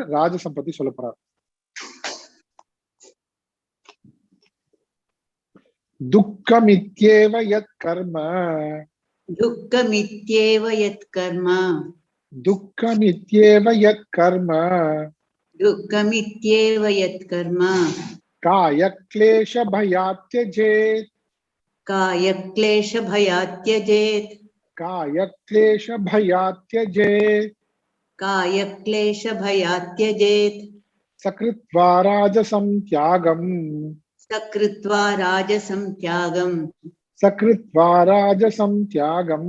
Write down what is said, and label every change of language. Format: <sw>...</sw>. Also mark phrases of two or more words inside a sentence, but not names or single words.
<ta>ராஜசம் பத்தி சொல்ல போறாரு.</ta> <sa>दुःखमित्येव यत् कर्म, दुःखमित्येव यत् कर्म, दुःखमित्येव यत् कर्म, दुःखमित्येव यत् कर्म, काय क्लेश भयात् त्यजेत्, कायक्लेशभयात् त्यजेत् कायक्लेशभयात् त्यजेत् कायक्लेशभयात् त्यजेत् सकृत्वा राजसं त्यागम् सकृत्वा राजसं त्यागम् सकृत्वा राजसं त्यागम्</sa>